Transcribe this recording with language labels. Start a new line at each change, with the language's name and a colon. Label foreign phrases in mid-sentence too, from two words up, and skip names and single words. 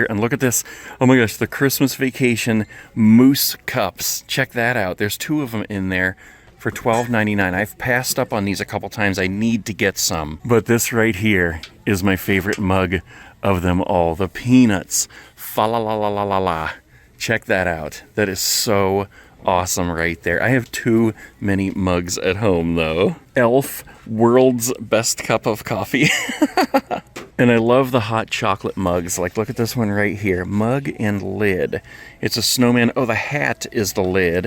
English: And look at this. Oh my gosh, the Christmas Vacation Moose Cups. Check that out. There's 2 of them in there for $12.99. I've passed up on these a couple times. I need to get some. But this right here is my favorite mug of them all. The Peanuts. Fa la la la la la la. Check that out. That is so awesome right there. I have too many mugs at home though. Elf, world's best cup of coffee. And I love the hot chocolate mugs. Like, look at this one right here. Mug and lid. It's a snowman. Oh, the hat is the lid.